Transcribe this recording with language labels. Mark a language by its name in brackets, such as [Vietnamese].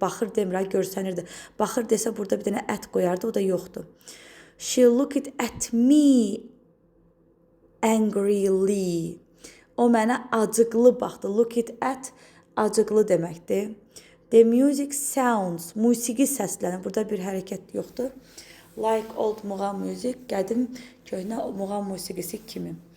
[Azerbaijani] Baxır demirə, görsənirdi. Baxır desə, burada bir dənə at qoyardı, o da yoxdur. [English] She looked at me angrily. [Azerbaijani] O mənə acıqlı baxdı. Look at acıqlı deməkdir. [English] The music sounds, [Azerbaijani] musiqi səslənir. Burada bir hərəkət yoxdur. [English] Like old muğam music, [Azerbaijani] qədim köhnə muğam musiqisi kimi.